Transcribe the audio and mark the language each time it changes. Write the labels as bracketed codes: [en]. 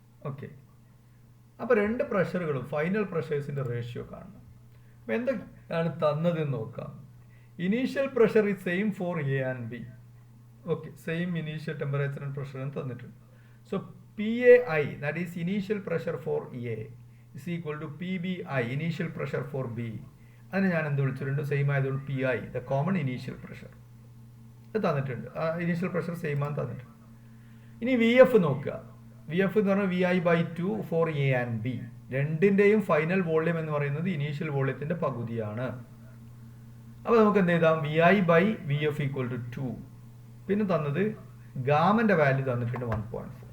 [ml] Okay, അപ്പോൾ രണ്ട് പ്രഷറുകളും final പ്രഷേഴ്സിൻ്റെ ratio കാണണം. അപ്പോൾ എന്തൊക്കെയാണ് തന്നതെന്ന് നോക്കാം. [en] Initial pressure is same for A and B. [ml] Okay, [en] same initial temperature and pressure [ml] തന്നിട്ടുണ്ട്. [en] So PAI, that is initial pressure for A, is equal to PBI, initial pressure for B. [ml] അതിന് ഞാൻ എന്ത് വിളിച്ചിട്ടുണ്ട്? Same ആയതുകൊണ്ട് PI, [en] the common initial pressure, [ml] അത് തന്നിട്ടുണ്ട്. Initial pressure same ആണ് തന്നിട്ടുണ്ട്. ഇനി VF നോക്കുക. VF എന്ന് പറഞ്ഞാൽ VI/2 four A and B. രണ്ടിൻ്റെയും ഫൈനൽ വോള്യം എന്ന് പറയുന്നത് ഇനീഷ്യൽ വോള്യത്തിൻ്റെ പകുതിയാണ്. അപ്പോൾ നമുക്ക് എന്ത് ചെയ്താം? VI/VF equal to 2. പിന്നെ തന്നത് ഗാമൻ്റെ വാല്യൂ തന്നിട്ടുണ്ട് 1.4.